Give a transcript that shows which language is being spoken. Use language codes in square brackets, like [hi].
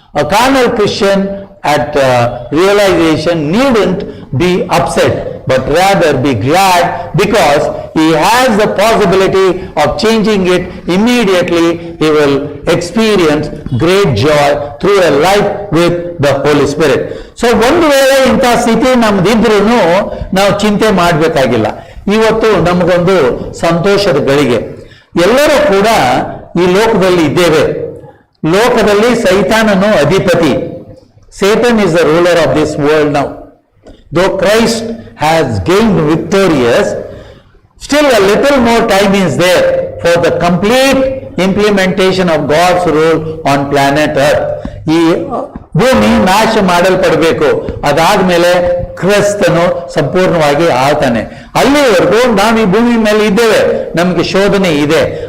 [en] A carnal Christian at realization needn't be upset, but rather be glad, because he has the possibility of changing it immediately. He will experience great joy through a life with the Holy Spirit. [kn] So ಒಂದು ವೇಳೆ ಇಂಥ ಸ್ಥಿತಿ ನಮ್ದಿದ್ರೂ ನಾವು ಚಿಂತೆ ಮಾಡಬೇಕಾಗಿಲ್ಲ. ಇವತ್ತು ನಮಗೊಂದು ಸಂತೋಷದ ಗಳಿಗೆ. ಎಲ್ಲರೂ ಕೂಡ ಈ ಲೋಕದಲ್ಲಿ ಇದ್ದೇವೆ. ಲೋಕದಲ್ಲಿ ಸೈತಾನನು ಅಧಿಪತಿ. [en] Satan is the ruler of this world now. Though Christ has gained victorious, still a little more time is there for the complete implementation of God's rule on planet Earth. [kn] ಈ ಭೂಮಿ ನಾಶ ಮಾಡಲ್ಪಡಬೇಕು. ಅದಾದ್ಮೇಲೆ ಕ್ರಿಸ್ತನು ಸಂಪೂರ್ಣವಾಗಿ ಆಳ್ತಾನೆ. ಅಲ್ಲಿವರೆಗೂ ನಾವು ಈ ಭೂಮಿ ಮೇಲೆ ಇದ್ದೇವೆ, ನಮಗೆ ಶೋಧನೆ ಇದೆ.